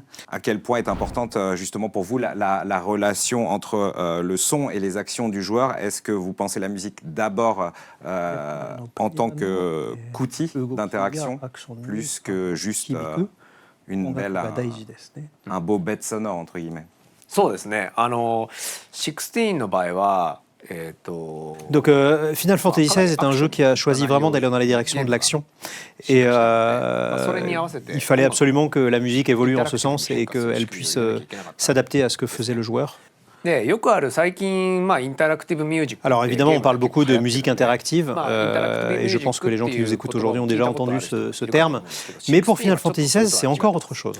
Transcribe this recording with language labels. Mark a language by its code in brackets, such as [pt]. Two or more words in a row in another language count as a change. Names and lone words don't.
[fr] À quel point est importante justement pour vous la relation entre le son et les actions du joueur? Est-ce que vous pensez la musique d'abord en tant qu'outil d'interaction plus que juste un beau bête sonore entre guillemets? [ja] そうですね。16の場合は [fr] Donc Final Fantasy XVI est un jeu qui a choisi vraiment d'aller dans la direction de l'action et il fallait absolument que la musique évolue en ce sens et qu'elle puisse s'adapter à ce que faisait le joueur. Alors évidemment on parle beaucoup de musique interactive et je pense que les gens qui nous écoutent aujourd'hui ont déjà entendu ce terme, mais pour Final Fantasy XVI c'est encore autre chose.